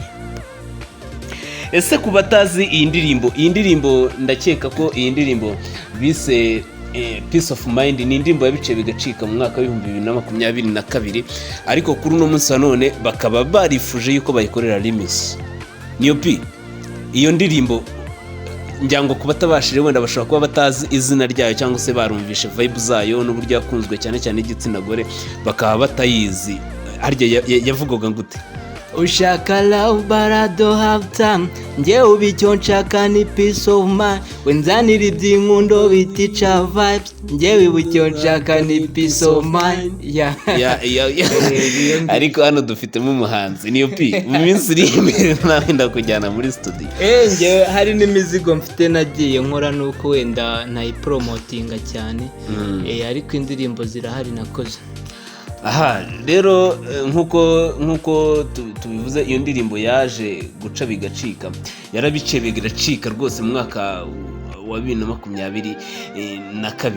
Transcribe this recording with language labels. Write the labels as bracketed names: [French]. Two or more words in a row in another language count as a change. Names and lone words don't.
[Kinyarwanda] Ese ku batazi iyi ndirimbo ndakeka ko iyi ndirimbo bise Peace of Mind ni indirimbo yabice bigacika mu mwaka wa 2022 ariko kuri uno munsi wa none bakaba barifuje yuko bayikorera remix. Niyo pi iyo ndirimbo njyango kubatabashije wenda bashobora kuba batazi izina ryayo cyangwa se barumvishe vibe zayo n'uburyo yakunzwe cyane cyane igitsina gore bakaba batayizi. Harya yavugaga ngute? [English] Ushaka love but I don't have time. [Kinyarwanda] Nje ubicyo nshaka ni [English] peace of mind. [Kinyarwanda] Wenzanira iby'inkundo bitica vibes. Nje ubicyo nshaka ni [English] peace of mind. [Kinyarwanda] Ariko hano dufitemo umuhanzi Niyo pi mu minsi iri imbere nawe ndakujyana muri studio. Nje hari n'imizigo mfite nagiye nkora nuko wenda nayipromotinga cyane. Ariko indirimbo zirahari nakoze. Aha rero nkuko tubivuze iyo ndirimbo yaje guca bigacika yarabice bigacika rwose mu mwaka wa 2022.